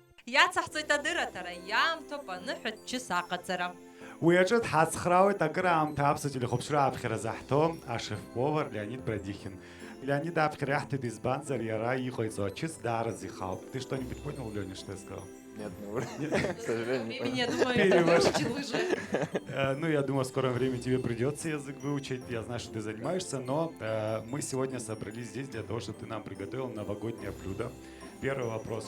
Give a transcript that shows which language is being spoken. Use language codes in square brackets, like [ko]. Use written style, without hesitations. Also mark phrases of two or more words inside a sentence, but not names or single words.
[ab] Иацаҳҵоит адыратара, иаамҭоуп аныҳәатәчы саҟаҵара. Уи аҿы дҳацхраауеит акыраамҭа аԥсуа телехәаԥшра аԥхьара захҭо ашеф-повар Леонид Брадихин. Леонид аԥхьара иаҳҭоит избанзар иара иҟаиҵо ачыс даараӡа ихауп. [ru] Ты что-нибудь понял, Леня, что я сказал? Нет, ну, к сожалению, не понял. Я думаю, Перевожу. выучил уже. Ну, я думаю, в скором времени тебе придется язык выучить. Я знаю, что ты занимаешься, но мы сегодня собрались здесь для того, чтобы ты нам приготовил новогоднее блюдо. Первый вопрос.